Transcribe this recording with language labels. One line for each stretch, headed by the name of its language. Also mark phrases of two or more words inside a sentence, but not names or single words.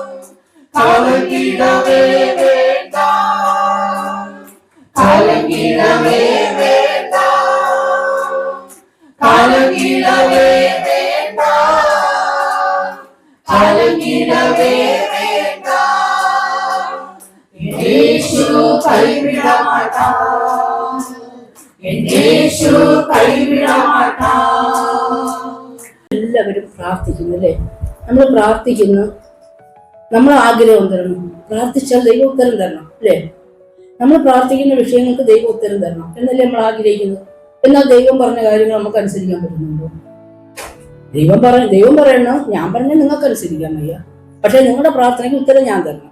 Tamil: கலங்கிடவே வேண்டாம், கலங்கிடவே வேண்டாம், கலங்கிடவே வேண்டாம், கலங்கிடவே வேண்டாம். இயேசு கைவிட மாட்டார், இயேசு கைவிட மாட்டார்.
Malayalam: എല്ലാവരും പ്രാർത്ഥിക്കുന്നു അല്ലേ? നമ്മൾ പ്രാർത്ഥിക്കുന്നു, നമ്മൾ ആഗ്രഹം തരണം, പ്രാർത്ഥിച്ചാൽ ദൈവം ഉത്തരം തരണം അല്ലേ? നമ്മൾ പ്രാർത്ഥിക്കുന്ന വിഷയങ്ങൾക്ക് ദൈവം ഉത്തരം തരണം എന്നല്ലേ നമ്മൾ ആഗ്രഹിക്കുന്നത്. എന്നാൽ ദൈവം പറഞ്ഞ കാര്യങ്ങൾ നമുക്ക് അനുസരിക്കാൻ പറ്റുന്നുണ്ടോ? ദൈവം പറയണം, ഞാൻ പറഞ്ഞ നിങ്ങൾക്ക് അനുസരിക്കാൻ വയ്യ, പക്ഷെ നിങ്ങളുടെ പ്രാർത്ഥനയ്ക്ക് ഉത്തരം ഞാൻ തരണം.